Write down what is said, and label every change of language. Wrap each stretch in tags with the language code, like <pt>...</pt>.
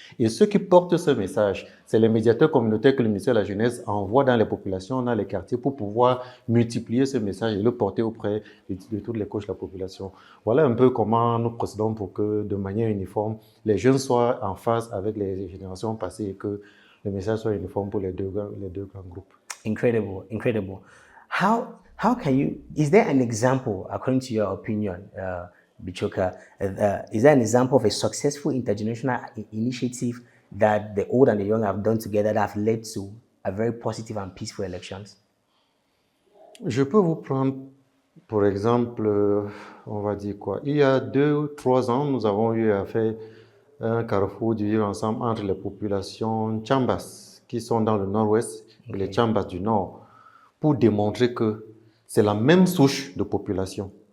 <fr>Et ceux qui portent ce message, c'est les médiateurs communautaires que le ministère de la Jeunesse envoie dans les populations, dans les quartiers, pour pouvoir multiplier ce message et le porter auprès de toutes les couches de la population. Voilà un peu comment nous procédons pour que, de manière uniforme, les jeunes soient en phase avec les générations passées et que le message soit uniforme pour les deux grands groupes.</fr> <en>Incredible, incredible. How can you, is there an example, according to your opinion, Bichoka, is there an example of a successful intergenerational initiative that the old and the young have done together that have led to a very positive and peaceful elections?</en> <fr>Je peux vous prendre, pour exemple, on va dire quoi? Il y a 2-3 ans, nous avons eu à faire un carrefour du vivre ensemble entre les populations Chambas, qui sont dans le nord-ouest, et les Chambas du nord, pour démontrer que c'est la même souche de population.</fr>